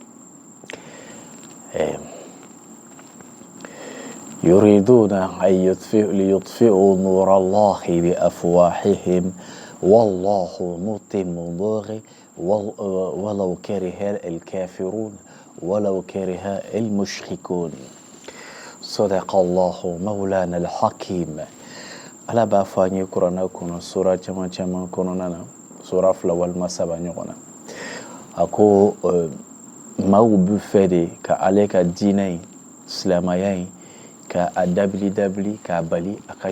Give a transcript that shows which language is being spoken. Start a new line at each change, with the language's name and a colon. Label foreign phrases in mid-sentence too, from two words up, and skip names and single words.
Arabic: يريدون أن ليطفئوا نور الله بأفواههم والله متم نوره ولو كره الكافرون ولو كره المشركون صدق الله مولانا الحكيم
Bambara: Ala b'a fɔ an ye kuranɛ kɔnɔ sura caman caman kɔnɔna na sura 2 walima 3 ɲɔgɔn na a ko maaw bɛ fɛ de ka ale ka diinɛ in silamɛya in ka a dabili k'a bali a ka